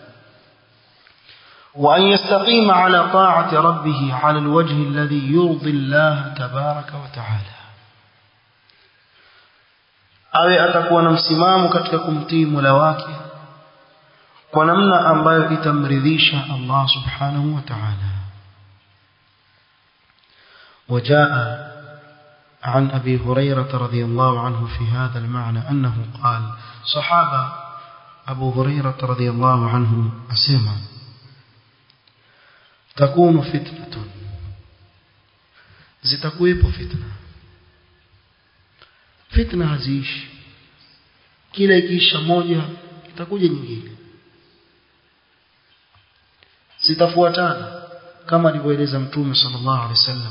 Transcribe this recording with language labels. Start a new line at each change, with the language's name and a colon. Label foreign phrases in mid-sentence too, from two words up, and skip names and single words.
Arabic: وأن يستقيم على طاعة ربه على الوجه الذي يرضي الله تبارك وتعالى.
Swahili: awe atakuwa na msimamo katika kumtii Mola wake kwa namna ambayo itamridhisha
Arabic: الله سبحانه وتعالى. وجاء عن أبي هريرة رضي الله عنه في هذا المعنى أنه قال، صحابة أبو هريرة رضي الله عنه أسمع تكون فتنة،
Swahili: zitakuwepo fitna haziishi, kila ikiisha moja itakuja nyingine, zitafuatana kama alivyoeleza Mtume
Arabic: صلى الله عليه وسلم.